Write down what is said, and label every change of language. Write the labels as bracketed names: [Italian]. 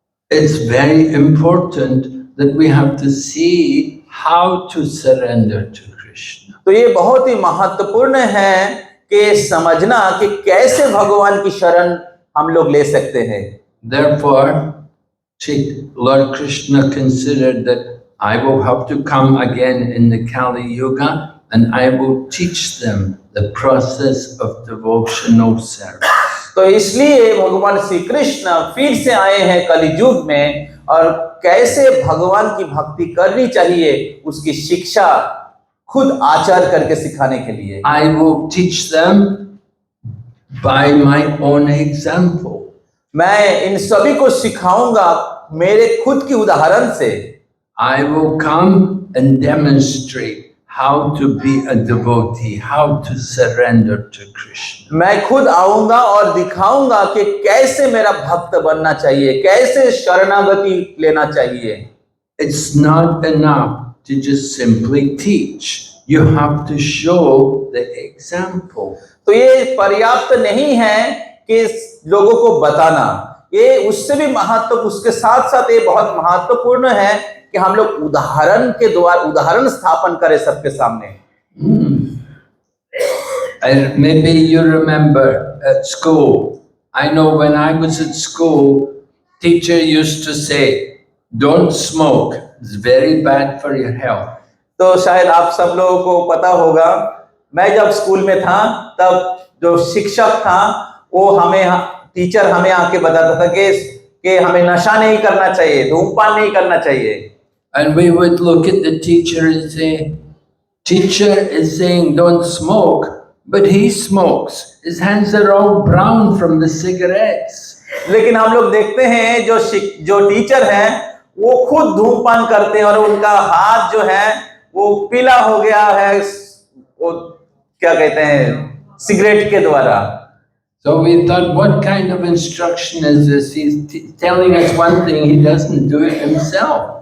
[English] it's very important that we have to see how to surrender to Krishna. [Hindi] तो ये बहुत ही महत्वपूर्ण है कि समझना कि कैसे भगवान की शरण हम लोग ले सकते हैं। [English] Therefore, Lord Krishna considered that I will have to come again in the Kali Yuga and I will teach them the process of devotional service. [Hindi] तो इसलिए भगवान श्री कृष्ण फिर से आए हैं कलियुग में और कैसे भगवान की भक्ति करनी चाहिए उसकी शिक्षा खुद आचार करके सिखाने के लिए। [English] I will teach them by my own example. [Hindi] मैं इन सभी को सिखाऊंगा मेरे खुद की उदाहरण से। [English] I will come and demonstrate how to be a devotee, how to surrender to Krishna. [Hindi] मैं खुद आऊंगा और दिखाऊंगा कि कैसे मेरा भक्त बनना चाहिए, कैसे शरणागति लेना चाहिए। [English] It's not enough to just simply teach. You have to show the example. [Hindi] तो ये पर्याप्त नहीं है कि लोगों को बताना, ये उससे भी उसके साथ साथ ये बहुत महत्वपूर्ण है कि हम लोग उदाहरण के द्वारा उदाहरण स्थापन करें सबके सामने। [English] Maybe you remember at school. I know when I was at school, teacher used to say, "Don't smoke. It's very bad for your health." [Hindi] तो शायद आप सब लोगों को पता होगा, मैं जब स्कूल में था तब जो शिक्षक था वो टीचर हमें आके बताता था कि हमें नशा नहीं करना चाहिए, धूमपान नहीं करना चाहिए। [English] And we would look at the teacher and say, "Teacher is saying don't smoke, but he smokes. His hands are all brown from the cigarettes." [Hindi] लेकिन हम लोग देखते हैं जो टीचर हैं वो खुद धूमपान करते हैं और उनका हाथ जो है वो पीला हो गया है, वो क्या कहते हैं, सिगरेट के द्वारा। [English] So we thought, what kind of instruction is this? He's telling us one thing, he doesn't do it himself.